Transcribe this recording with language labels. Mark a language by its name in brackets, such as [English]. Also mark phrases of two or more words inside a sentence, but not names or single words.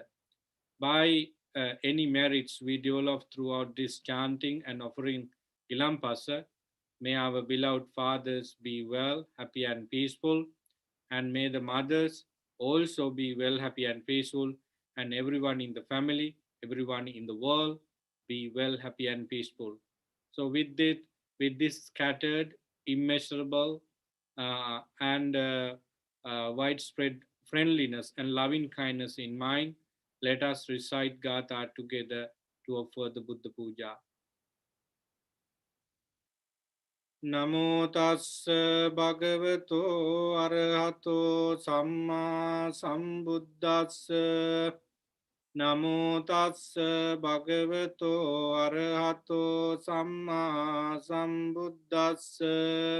[English] By any merits we develop throughout this chanting and offering Ilampasa, may our beloved fathers be well, happy, and peaceful, and may the mothers also be well, happy, and peaceful, and everyone in the family, everyone in the world be well, happy, and peaceful. So, with this scattered, immeasurable, and widespread friendliness and loving kindness in mind, let us recite Gatha together to offer the Buddha Puja. [Pali] Namo tassa bhagavato arahato samma sambuddhassa. Namo tassa bhagavato arahato samma sambuddhassa.